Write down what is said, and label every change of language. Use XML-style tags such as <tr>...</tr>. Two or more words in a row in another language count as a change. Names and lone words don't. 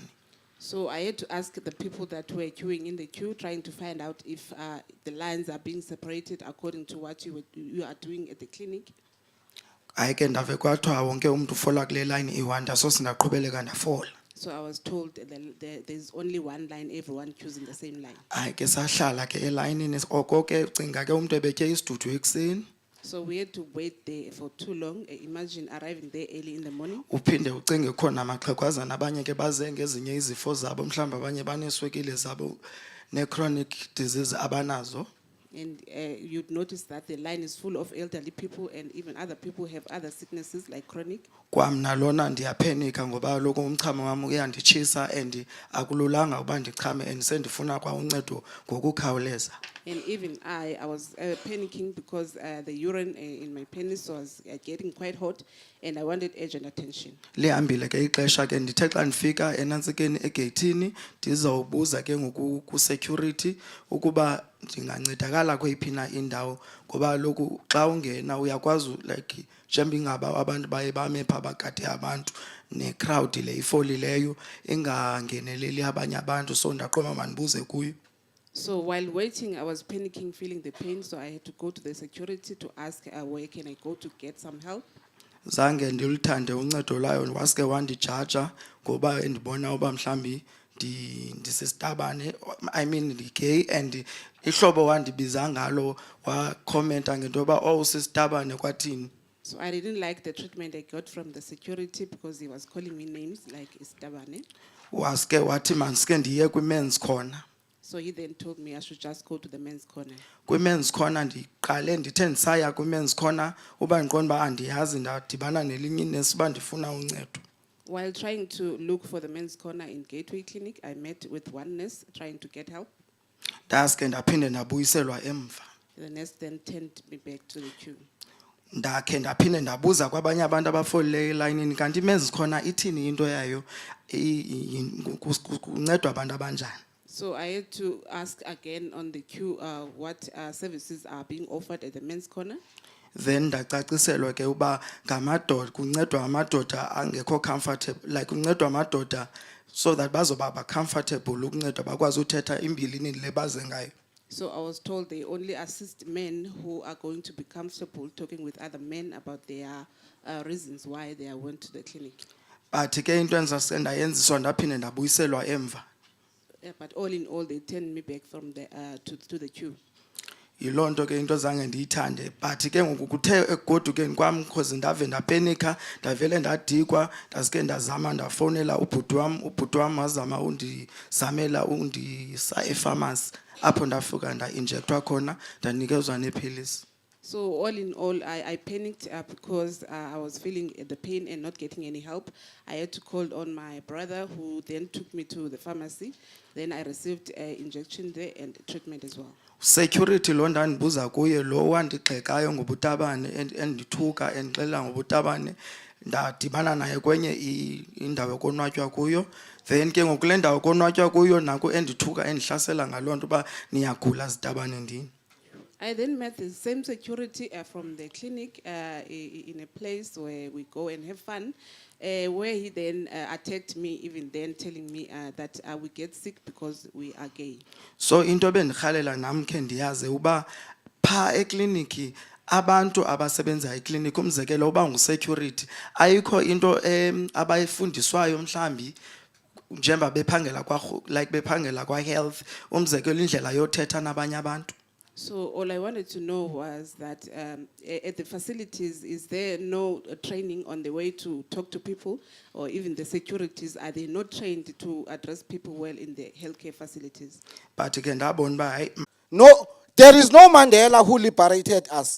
<en>So I had to ask the people that were queuing in the queue, trying to find out if the lines are being separated according to what you are doing at the clinic.</en> <xh>Hayi ke ndave kwathiwa wonke umuntu ufola kule line iwanda so singaqhubeleka ndafola.</xh> <en>So I was told that there's only one line, everyone choosing the same line.</en> <xh>Hayi ke sahlala ke elayinini oko ke ucinga ke umuntu ebetye isidudu ekuseni.</xh> <en>So we had to wait there for too long. Imagine arriving there early in the morning.</en> <xh>Uphinde ucinge khona amaxhegwazana abanye ke baze ngezinye izifo zabo mhlawumbi abanye baneswekile zabo ne-chronic disease abanazo.</xh> <en>And you'd notice that the line is full of elderly people, and even other people have other sicknesses like chronic.</en> <xh>Kwamna lona ndiyaphenika ngoba kaloku umchamo wam uyanditshisa and akululanga uba ndichame and sendifuna kwa uncedo ngokukhawuleza.</xh> <en>And even I was panicking because the urine in my penis was getting quite hot, and I wanted urgent attention.</en> <xh>Lihambile ke ixesha ke ndithe xa ndifika enantsikeni egeyithini ndizawubuza ke ngoku ku-security ukuba ndingancedakala kweyiphi na indawo ngoba kaloku xa ungena uyakwazi like njengoba ingaba abantu baye bame pha bagade abantu ne-crowd le ifolileyo ingangeneleli abanye abantu so ndaqoma mandibuze kuyo.</xh> <en>So while waiting, I was panicking, feeling the pain, so I had to go to the security to ask where can I go to get some help.</en> <xh>Zange ndilithande uncedo layo waske wandijaja ngoba endibona uba mhlambi ndisisitabane,</xh> <en>I mean</en> <xh>ndi-gay and ihlobo wandibiza ngalo wakhomenta ngento yoba usisitabane kwathini.</xh> <en>So I didn't like the treatment I got from the security because he was calling me names like Istabane.</en> <xh>Waske wathi mandiske ndiye kwi-men's corner.</xh> <en>So he then told me I should just go to the men's corner.</en> <xh>Kwi-men's corner ndiqale ndithe ndisaya kwi-men's corner uba ndiqonda uba andiyazi ndadibana nelinye inesi uba ndifuna uncedo.</xh> <en>While trying to look for the men's corner in Gateway Clinic, I met with one nurse trying to get help.</en> <xh>Ndaske ndaphinde ndabuyiselwa emva.</xh> <en>The nurse then turned me back to the queue.</en> <xh>Ndakhe ndaphinde ndabuza kwabanye abantu abafolileyo elayinini kanti men's corner ithini into yayo kuncedwa abantu abanjani.</xh> <en>So I had to ask again on the queue what services are being offered at the men's corner.</en> <xh>Then ndacaciselwa ke uba ngamadoda kuncedwa amadoda angekho</xh> <en>comfortable like</en> <xh>kuncedwa amadoda</xh> <en>so that</en> <xh>bazoba comfortable ukuncedwa bakwazi uthetha imbilini le baze ngayo.</xh> <en>So I was told they only assist men who are going to be comfortable talking with other men about their reasons why they went to the clinic.</en> <xh>But ke into enza ndayenziso ndaphinde ndabuyiselwa emva.</xh> <en>But all in all, they turned me back from the to the queue.</en> <xh>Yiloo nto ke into zange ndiyithande but ke ngoku kuthe egodukeni kwam because ndave ndapenika ndavele ndadikwa ndazike ndazama ndafowunela ubhuti wam wazama undizamela undisa efamasi apho ndafika ndainjekthwa khona ndanikezwa neepilisi.</xh> <en>So all in all, I panicked because I was feeling the pain and not getting any help. I had to call on my brother, who then took me to the pharmacy. Then I received an injection there and treatment as well.</en> <xh>Security lo ndandibuza kuye lo wandigxekayo ngobutabane endithuka endixelela ngobutabane ndadibana naye kwenye indawo ekonwatywa kuyo then ke ngokule ndawo ekonwatywa kuyo nako endithuka endihlasela ngaloo nto uba niyagula zitabane ndini.</xh> <en>I then met the same security from the clinic in a place where we go and have fun, where he then attacked me, even then telling me that we get sick because we are gay.</en> <xh>So into bendirhalela nam khe ndiyaze uba pha ekliniki abantu abasebenza ekliniki umzekelo uba ngusecurity ayikho into abayifundiswayo mhlambi njengoba bephangela bephangela kwa-health umzekelo indlela yothetha nabanye abantu.</xh> <en>So all I wanted to know was that at the facilities, is there no training on the way to talk to people, or even the securities, are they not trained to address people well in the healthcare facilities? But again, no, there is no Mandela who liberated us.</en>